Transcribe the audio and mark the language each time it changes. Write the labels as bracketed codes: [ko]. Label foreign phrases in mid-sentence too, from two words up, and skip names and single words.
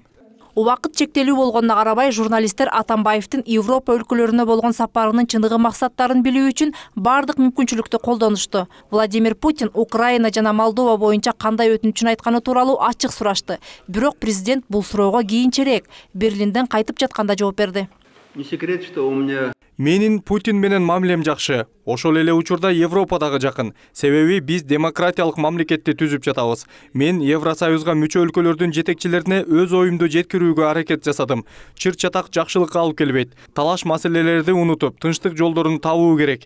[ky] Убакыт чектелүү болгонуна карабай, журналисттер Атамбаевдин Европа өлкөлөрүнө болгон сапарынын чындыгы максаттарын билүү үчүн бардык мүмкүнчүлүктү колдонушту. Владимир Путин Украина жана Молдова боюнча кандай өтүнүчүн айтканы тууралуу ачык сурашты. Бирок президент бул суроого кийинчерээк Берлинден кайтып жатканда жооп берди. [ru] Не секрет, что у меня... [ky] Менин Путин менен мамилем жакшы. Ошол эле учурда Европадагы жакын. Себеби биз демократиялык мамлекетти түзүп жатабыз. Мен Евросоюзга мүчө өлкөлөрдүн жетекчилерине өз оюмду жеткирүүгө аракет жасадым. Чыр-чатак жакшылыкка алып келбейт. Талаш маселелерди унутуп, тынчтык жолдорун табуу керек.